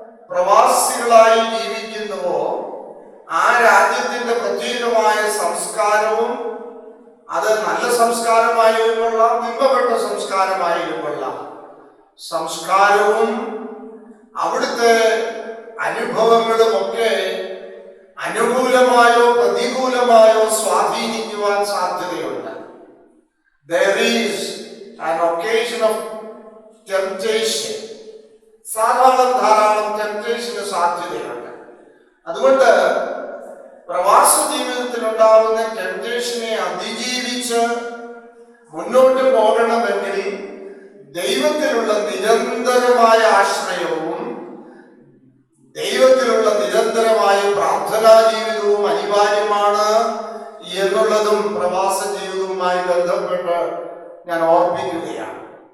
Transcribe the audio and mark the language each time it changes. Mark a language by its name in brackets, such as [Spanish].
[Malayalam] പ്രവാസികളായി ജീവിക്കുന്നുവോ ആ രാജ്യത്തിന്റെ പ്രത്യേകമായ സംസ്കാരവും, അത് നല്ല സംസ്കാരമായാലും കൊള്ളാം, നിമ്പപ്പെട്ട സംസ്കാരമായാലും കൊള്ളാം, സംസ്കാരവും അവിടുത്തെ അനുഭവങ്ങളുമൊക്കെ അനുകൂലമായോ പ്രതികൂലമായോ സ്വാധീനിക്കുവാൻ സാധ്യതയുണ്ട്. [English] There is an occasion of temptation. [Malayalam] ധാരാളം ടെംപ്റ്റേഷന് സാധ്യതയുണ്ട്. അതുകൊണ്ട് പ്രവാസ ജീവിതത്തിൽ ഉണ്ടാകുന്ന ടെംപ്റ്റേഷനെ അതിജീവിച്ച് മുന്നോട്ട് പോകണമെങ്കിൽ ദൈവത്തിലുള്ള നിരന്തരമായ ആശ്രയവും ദൈവത്തിലുള്ള നിരന്തരമായ പ്രാർത്ഥനാ ജീവിതവും അനിവാര്യമാണ് എന്നുള്ളതും പ്രവാസ ജീവിതവുമായി ബന്ധപ്പെട്ട് ഞാൻ ഓർപ്പിക്കുകയാണ്.